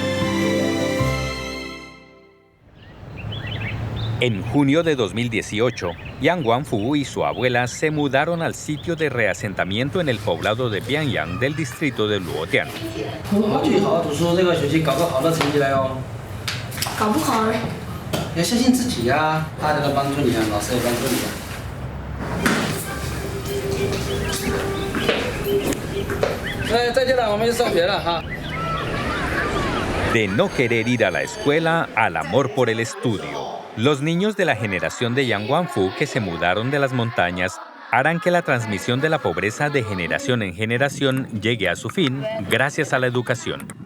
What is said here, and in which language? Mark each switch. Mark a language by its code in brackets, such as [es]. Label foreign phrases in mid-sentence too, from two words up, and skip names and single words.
[es] En junio de 2018, Yang Guangfu y su abuela se mudaron al sitio de reasentamiento en el poblado de Bianyang del distrito de Luotian. [zh] 最好读书，这个学习搞个好的成绩来哦。搞不好嘞。要相信自己呀，大家都帮助你啊，老师也帮助你啊。再见了，我们就上学了哈。 [es] De no querer ir a la escuela al amor por el estudio. Los niños de la generación de Yang Guangfu que se mudaron de las montañas harán que la transmisión de la pobreza de generación en generación llegue a su fin gracias a la educación.